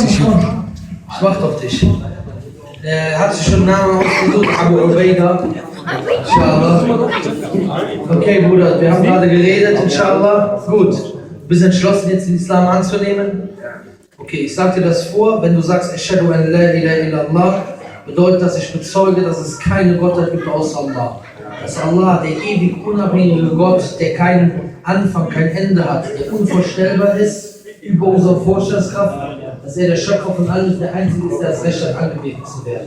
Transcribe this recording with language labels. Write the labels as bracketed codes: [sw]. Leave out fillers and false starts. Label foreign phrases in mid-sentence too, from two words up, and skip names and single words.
[de] Ich warte auf dich. Er hat sich schon Namen ausgesucht. Abu Ubaida. Inshallah. Okay, Bruder, wir haben gerade geredet. Inshallah. Gut. Du bist entschlossen, jetzt den Islam anzunehmen? Okay, ich sag dir das vor. Wenn du sagst, [ar] أشهد أن لا إله إلا الله, [de] bedeutet das, ich bezeuge, dass es keine Gottheit gibt außer Allah. Dass Allah, der ewig unabhängige Gott, der keinen Anfang, kein Ende hat, der unvorstellbar ist, über unsere Vorstellungskraft, dass er der Schöpfer von allem, der Einzige ist, der das Recht hat, angebetet zu werden.